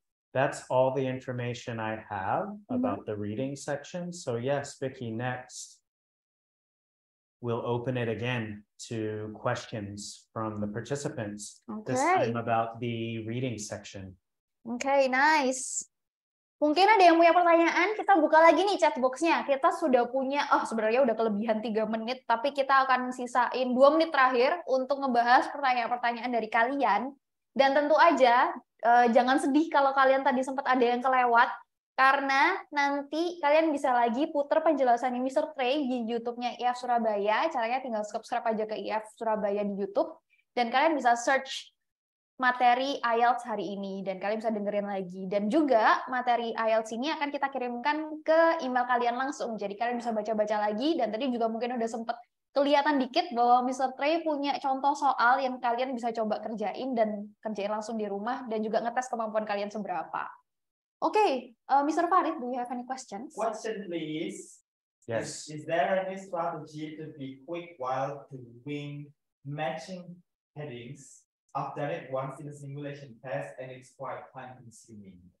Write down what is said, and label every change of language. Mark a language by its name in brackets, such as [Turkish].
[English] That's all the information I have about the reading section. So yes, Vicky, next we'll open it again to questions from the participants. Okay. This time about the reading section. Okay, nice. [Indonesian] Mungkin ada yang punya pertanyaan, kita buka lagi nih chat box-nya. Kita sudah punya, sebenarnya udah kelebihan 3 menit, tapi kita akan sisain 2 menit terakhir untuk ngebahas pertanyaan-pertanyaan dari kalian. Dan tentu aja, jangan sedih kalau kalian tadi sempat ada yang kelewat, karena nanti kalian bisa lagi puter penjelasannya Mr. Trey di YouTube-nya IF Surabaya. Caranya tinggal subscribe aja ke IF Surabaya di YouTube, dan kalian bisa search materi IELTS hari ini, dan kalian bisa dengerin lagi. Dan juga materi IELTS ini akan kita kirimkan ke email kalian langsung, jadi kalian bisa baca-baca lagi. Dan tadi juga mungkin udah sempet kelihatan dikit bahwa Mr. Trey punya contoh soal yang kalian bisa coba kerjain dan kerjain langsung di rumah, dan juga ngetes kemampuan kalian seberapa. [English] Okay, Mr. Farid, do you have any questions? Question, please. Yes. Is there any strategy to be quick while doing matching headings? I've done it once in a simulation test, and it's quite time-consuming.